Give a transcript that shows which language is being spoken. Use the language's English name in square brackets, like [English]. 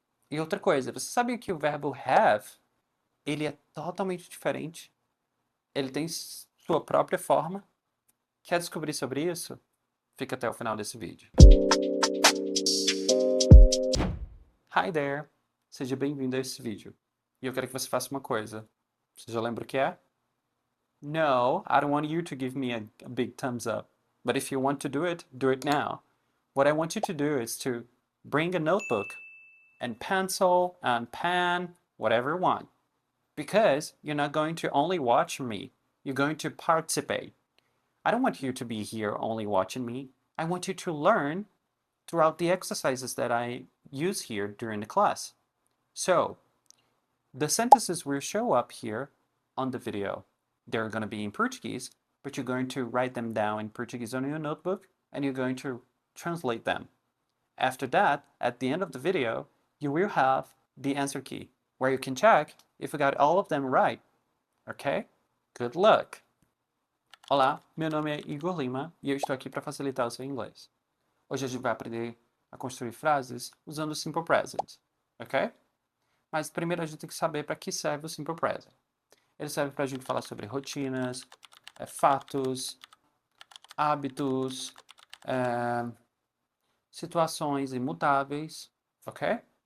[Portuguese] E outra coisa, você sabia que o verbo have, ele é totalmente diferente? Ele tem sua própria forma? Quer descobrir sobre isso? Fica até o final desse vídeo. [English] Hi there! [Portuguese] Seja bem-vindo a esse vídeo. E eu quero que você faça uma coisa. Você já lembra o que é? [English] No, I don't want you to give me a big thumbs up. But if you want to do it now. What I want you to do is to bring a notebook and pencil and pen, whatever you want. Because you're not going to only watch me, you're going to participate. I don't want you to be here only watching me. I want you to learn throughout the exercises that I use here during the class. So, the sentences will show up here on the video. They're going to be in Portuguese, but you're going to write them down in Portuguese on your notebook and you're going to translate them. After that, at the end of the video, you will have the answer key where you can check if you got all of them right. Okay? Good luck! [Portuguese] Olá, meu nome é Igor Lima e eu estou aqui para facilitar o seu inglês. Hoje a gente vai aprender a construir frases usando o Simple Present, ok? Mas primeiro a gente tem que saber para que serve o Simple Present. Ele serve para a gente falar sobre rotinas, fatos, hábitos, situações imutáveis, ok?